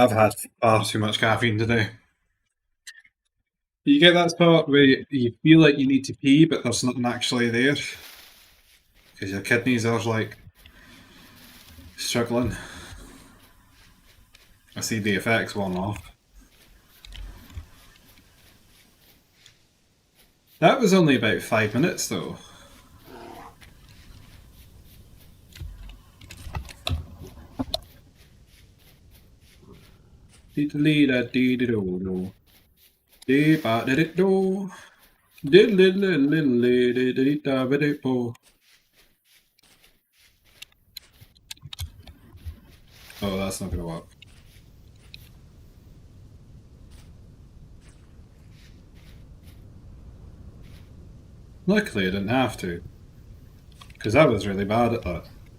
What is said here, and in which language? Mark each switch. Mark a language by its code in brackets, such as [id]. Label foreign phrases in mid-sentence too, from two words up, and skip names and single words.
[en] I've had far too much caffeine today. You get that spot where you feel like you need to pee, but there's nothing actually there because your kidneys are like struggling. I see the effects worn off. That was only about 5 minutes though. Dee-da-dee-da-dee-da-do-do. Dee-ba-da-dee-do. Dee-li-li-li-li-di-di-da-ba-di-bo. Oh, that's not going to work. Luckily, I didn't have to, because I was really bad at that.